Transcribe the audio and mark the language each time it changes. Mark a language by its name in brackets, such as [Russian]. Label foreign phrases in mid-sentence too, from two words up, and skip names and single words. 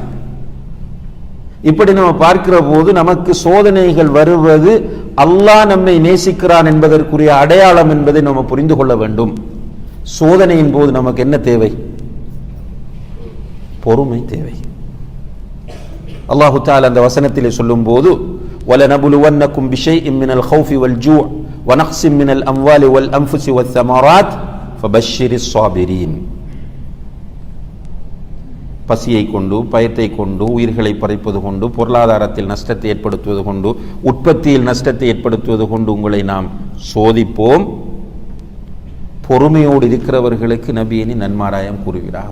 [Tamil] இப்படி நம்ம பார்க்கிற போது நமக்கு சோதனைகள் வருவது அல்லாஹ் நம்மை நேசிக்கிறான் என்பதற்குரிய அடையாளம் என்பதை நம்ம புரிந்து கொள்ள வேண்டும். சோதனையின் போது நமக்கு என்ன தேவை? பொறுமை தேவை. [Arabic] الله تعالى [Tamil] அந்த வசனத்திலே சொல்லும் போது, [Arabic] وَلَنَبْلُوَنَّكُمْ بِشَيْءٍ مِّنَ الْخَوْفِ وَالْجُوعِ وَنَقْصٍ مِّنَ الْأَمْوَالِ وَالْأَنفُسِ وَالثَّمَرَاتِ فَبَشِّرِ الصَّابِرِينَ. [Tamil] பசியை கொண்டு, பயத்தை கொண்டு, உயிர்களை பறிப்பது கொண்டு, பொருளாதாரத்தில் நஷ்டத்தை ஏற்படுத்துவது கொண்டு, உற்பத்தியில் நஷ்டத்தை ஏற்படுத்துவது கொண்டு உங்களை நாம் சோதிப்போம். பொறுமையோடு இருக்கிறவர்களுக்கு நபியினி நன்மாராயம் கூறுகிறார்.